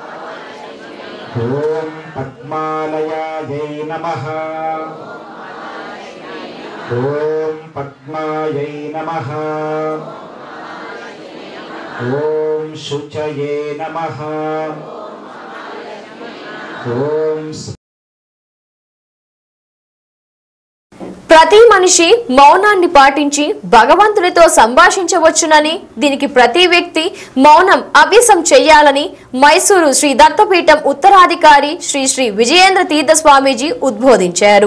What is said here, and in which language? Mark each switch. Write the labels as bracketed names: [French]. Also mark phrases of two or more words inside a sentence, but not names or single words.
[Sanskrit] ओम पद्मालयायै नमः। ओम पद्मायै नमः। ओम शुचये नमः। ओम [Telugu] ప్రతి మనిషి మౌనాన్ని పాటించి భగవంతునితో సంభాషించవచ్చునని దీనికి ప్రతి వ్యక్తి మౌనం అభ్యాసం చేయాలని మైసూరు శ్రీ దత్తపీఠం ఉత్తరాధికారి శ్రీ శ్రీ విజయేంద్ర తీర్థ స్వామీజీ ఉద్బోధించారు.